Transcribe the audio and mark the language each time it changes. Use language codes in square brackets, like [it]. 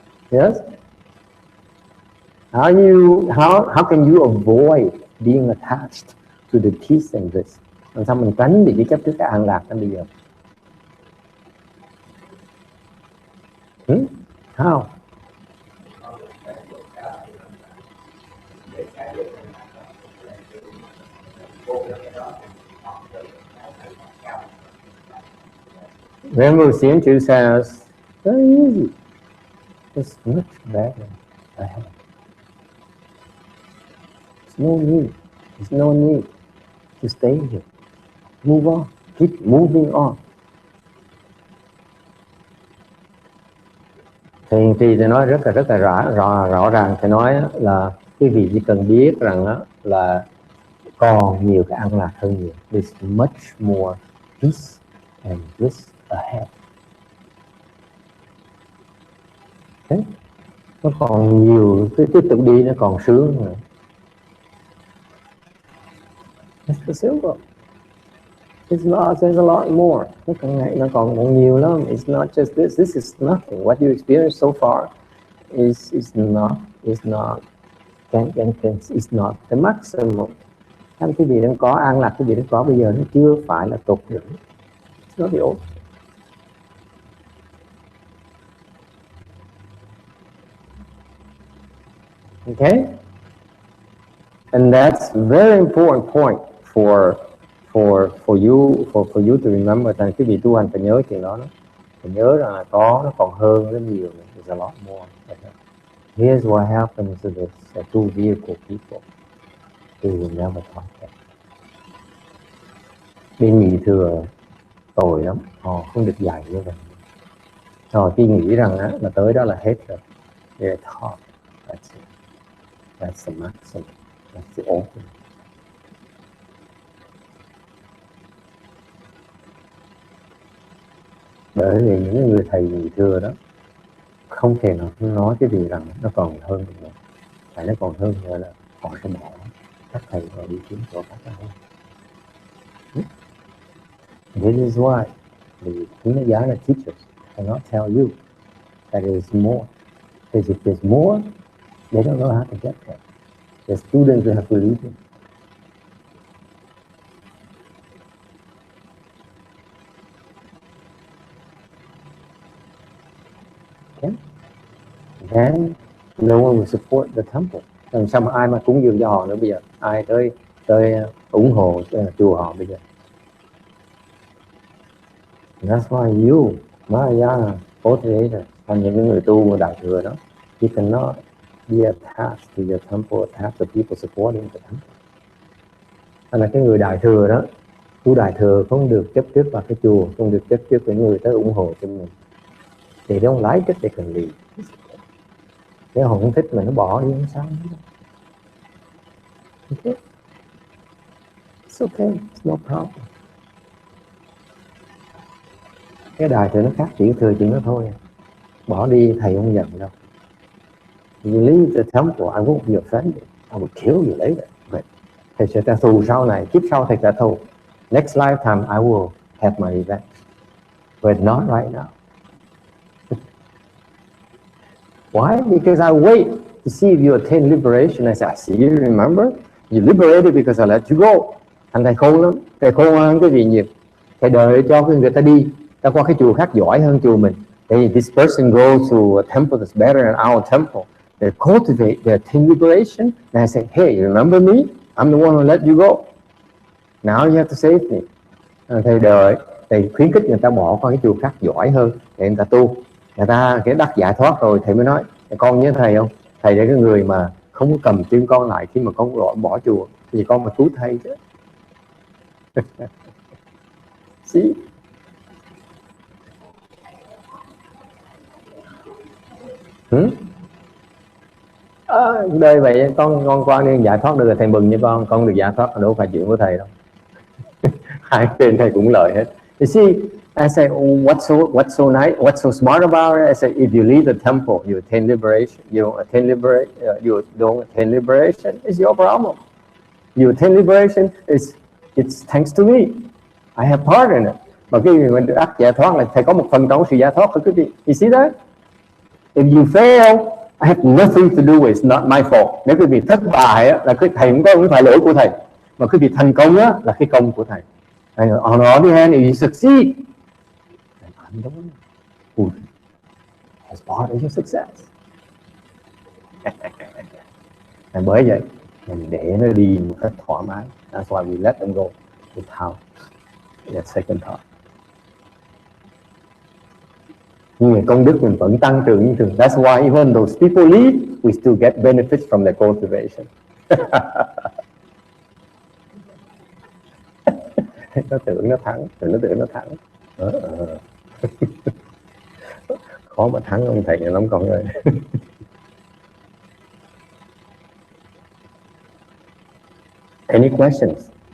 [en] Yes. How can you avoid being attached to the peace and bliss? [vi] Làm sao mình tránh bị cái chấp trước cái an lạc đó bây giờ? [en] How? Remember, Xian says, very easy. It's much better ahead. There's no need to stay here. Move on. Keep moving on. [vi] Thì nói rất là rõ ràng. Thì nói là quý vị chỉ cần biết rằng là còn nhiều cái an lạc hơn nhiều. [en] There's much more peace and bliss ahead. [vi] Thế, nó còn nhiều, tiếp tục đi nó còn sướng nữa. [en] It's simple. There's a lot more. [vi] Nó còn nhiều lắm. [en] It's not just this. This is nothing. What you experience so far is not the maximum. [vi] Cái gì đang có an lạc, cái gì đang có bây giờ nó chưa phải là tột đỉnh. [en] It's not the old. Okay? And that's very important point for you to remember. [vi] Rằng cái vị tu hành phải nhớ chuyện đó. Phải nhớ rằng là nó còn hơn rất nhiều. [en] There's a lot more. Here's what happens to the two vehicle people. They will never talk that. [vi] Bên nhị thừa tồi lắm. Họ không được dạy như vậy. Họ khi nghĩ rằng là tới đó là hết rồi. [en] They're taught. That's it. That's the maximum. That's the ultimate. [vi] Bởi vì những người thầy nhị thừa đó không thể nào nói cái gì rằng nó còn hơn nữa. Phải nó còn hơn nữa là họ sẽ bỏ các thầy và đi kiếm chỗ khác hơn. [en] This is why the Hinayana teachers cannot tell you that there is more. Because if there's more, they don't know how to get there. The students will have to lead them. Okay? Then no one will support the temple. [vi] Làm sao mà ai mà cúng dường cho họ nữa bây giờ? Ai tới ủng hộ chùa họ bây giờ? [en] That's why you, Mahayana, Bodhisattva, [vi] và những người tu đại thừa đó, [en] you cannot be attached to your temple, attached to people supporting the temple. [vi] Hay là cái người đại thừa đó, tu đại thừa không được chấp trước vào cái chùa, không được chấp trước với người tới ủng hộ cho mình. [en] They don't like it, they can leave. [vi] Nếu họ không thích mà nó bỏ đi không sao. [en] Okay. It's okay, it's no problem. [vi] Cái đời thì nó khác, chỉ thừa chuyện đó thôi. Bỏ đi thầy không giận đâu. [en] You leave the temple, I won't be offended. I will kill you later. [vi] But thầy sẽ trả thù sau này, kiếp sau thầy trả thù. [en] Next lifetime I will have my revenge. But not right now. Why? Because I wait to see if you attain liberation. I say, see, you remember? You liberated because I let you go. [vi] Thằng thầy khôn lắm. Thầy khôn hơn cái gì nhiều. Thầy đợi cho người ta đi. Ta qua cái chùa khác giỏi hơn chùa mình. [en] Hey, this person goes to a temple that's better than our temple. They cultivate, they attain liberation. And I say, hey, you remember me? I'm the one who let you go. Now you have to save me. [vi] Thầy đợi, thầy khuyến khích người ta bỏ qua cái chùa khác giỏi hơn để người ta tu. Người ta cái đắc giải thoát rồi thầy mới nói, con nhớ thầy không? Thầy là cái người mà không có cầm chân con lại khi mà con bỏ chùa, thì con mà cứu thầy chứ. See? Đời vậy con đi giải thoát được rồi thầy mừng như con được giải thoát, đâu phải chuyện của thầy đâu. Hai bên thầy cũng lợi hết. [en] You see, I say, what's so nice, what's so smart about it? I say, if you leave the temple, you attain liberation. You don't attain liberation. It's your problem. You attain liberation. It's thanks to me. I have part in it. [vi] Mà cái người mình được ác giải thoát là thầy có một phần trong sự giải thoát của quý vị. [en] You see that? If you fail, I have nothing to do with. It's not my fault. [vi] Nếu quý vị thất bại là cái thầy không phải lỗi của thầy, mà quý vị thành công là cái công của thầy. [en] On the other hand, if you succeed, then I'm the one who has part of your success. [vi] Bởi vậy mình để nó đi một cách thoải mái. [en] That's why we let them go without that second thought. [vi] Nhưng mà công đức mình vẫn tăng trưởng như thường. [en] That's why even those people leave, we still get benefits from their cultivation. [vi] Nó tưởng nó thắng, rồi nó tưởng nó thắng. Khó mà thắng ông thầy lắm con ơi. [en] Any questions?